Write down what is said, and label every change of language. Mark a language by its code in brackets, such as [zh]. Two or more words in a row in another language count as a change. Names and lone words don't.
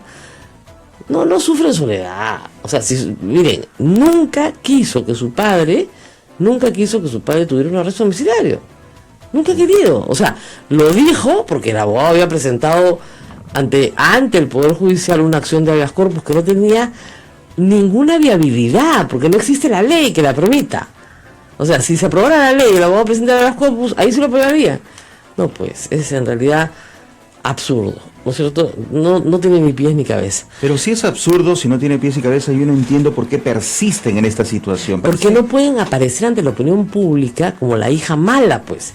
[es] No sufre en soledad. O sea, miren, nunca quiso que su padre tuviera un arresto domiciliario. Nunca ha querido. O sea, lo dijo porque el abogado había presentado ante el Poder Judicial una acción de [la] habeas corpus [es] que no tenía ninguna viabilidad, porque no existe la ley que la permita. O sea, si se aprobara la ley y el abogado presenta [la] habeas corpus, [es] ahí se lo aprobaría. No, pues, es en realidad absurdo, ¿no es cierto? No tiene ni pies ni cabeza. Pero si es absurdo, si no tiene pies ni cabeza, yo no entiendo por qué persisten en esta situación. Porque no pueden aparecer ante la opinión pública como la hija mala, pues.